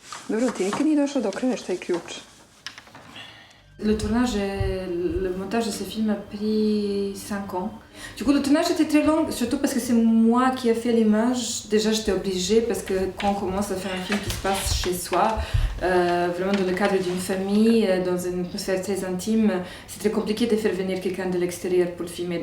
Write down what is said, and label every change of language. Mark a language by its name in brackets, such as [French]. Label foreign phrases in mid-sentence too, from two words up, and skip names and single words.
[Serbian] Dobro, ti nikad nije došao do kraja, šta je ključ? [French] Le tournage, le montage de ce film a pris 5 ans. Du coup, le tournage était très long, surtout parce que c'est moi qui ai fait l'image. Déjà, j'étais obligée parce que quand on commence à faire un film qui se passe chez soi, vraiment dans le cadre d'une famille, dans une atmosphère très intime, c'est très compliqué de faire venir quelqu'un de l'extérieur pour le filmer.